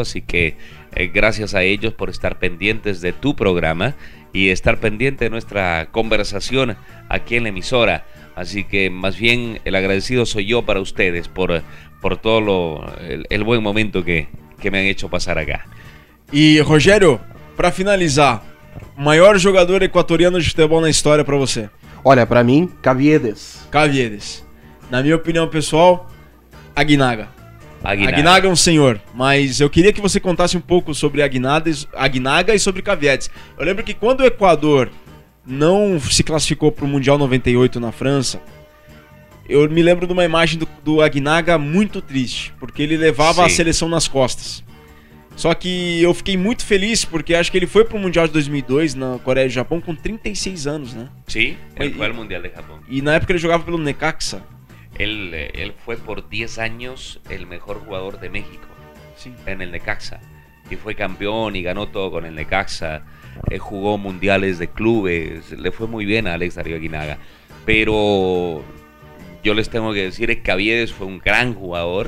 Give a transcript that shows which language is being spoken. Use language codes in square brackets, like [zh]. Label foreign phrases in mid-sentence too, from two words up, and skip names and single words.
[es] Así que gracias a ellos por estar pendientes de tu programa y estar pendiente de nuestra conversación aquí en la emisora. Así que más bien el agradecido soy yo para ustedes por todo el buen momento que me han hecho pasar acá. [pt] E, Rogério, para finalizar, maior jogador equatoriano de futebol na história para você? Olha, para mim, Caviedes. Caviedes. Na minha opinião pessoal, Aguinaga. Aguinaga é um senhor, mas eu queria que você contasse um pouco sobre Aguinaga e sobre Caviedes. Eu lembro que quando o Equador não se classificou para o Mundial 98 na França, eu me lembro de uma imagem do Aguinaga muito triste, porque ele levava a seleção nas costas. Só que eu fiquei muito feliz porque acho que ele foi pro Mundial de 2002 na Coreia e Japão com 36 anos, né? [es] Sí, él fue al Mundial de Japón. [pt] E na época ele jogava pelo Necaxa. [es] Él fue por 10 años el mejor jugador de México en el Necaxa. Y fue campeón y ganó todo con el Necaxa. Jugó mundiales de clubes. Le fue muy bien a Alex Darío Aguinaga. Pero yo les tengo que decir que Caviedes fue un gran jugador.